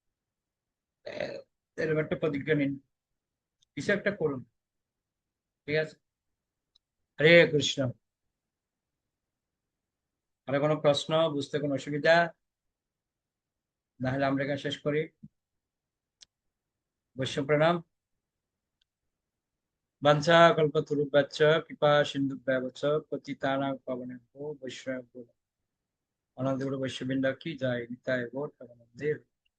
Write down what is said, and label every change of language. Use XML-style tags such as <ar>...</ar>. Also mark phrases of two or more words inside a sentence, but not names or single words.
<bn>এরকম একটা প্রতিজ্ঞা নিন, কিছু একটা করুন, ঠিক আছে? হরে কৃষ্ণ। আর কোনো প্রশ্ন, বুঝতে কোনো অসুবিধা? না হলে আমরা এখানে শেষ করি। বৈষ্ণব প্রণাম।</bn> <sa>বাঞ্ছা কল্পতরুভ্যশ্চ কৃপা সিন্ধুভ্যেব চ পতিতানাং পাবনেভ্যো বৈষ্ণব।</sa> <bn>অনন্ত বৈশ্যবৃন্দ কি যায়, নিতাই গৌর প্রেমানন্দে।</bn>